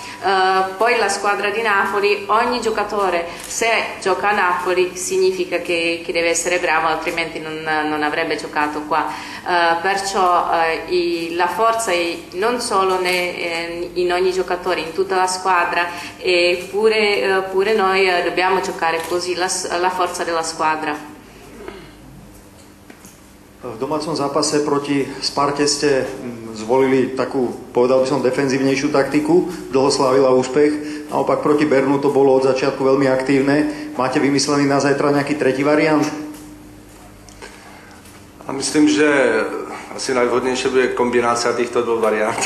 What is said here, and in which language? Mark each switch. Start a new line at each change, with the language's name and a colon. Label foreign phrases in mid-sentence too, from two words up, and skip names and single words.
Italian: Poi la squadra di Napoli, ogni giocatore, se gioca a Napoli significa che deve essere bravo, altrimenti non avrebbe giocato qua. Perciò la forza è non solo in ogni giocatore, in tutta la squadra, e pure noi dobbiamo giocare così la forza della squadra.
Slovak: V domácom zápase proti Sparte ste zvolili takú, povedal by som, defenzívnejšiu taktiku, dlho slávila úspech. Naopak proti Bernu to bolo od začiatku veľmi aktívne. Máte vymyslený na zajtra nejaký tretí variant? A myslím, že asi najvhodnejšie bude kombinácia týchto dvoch variant.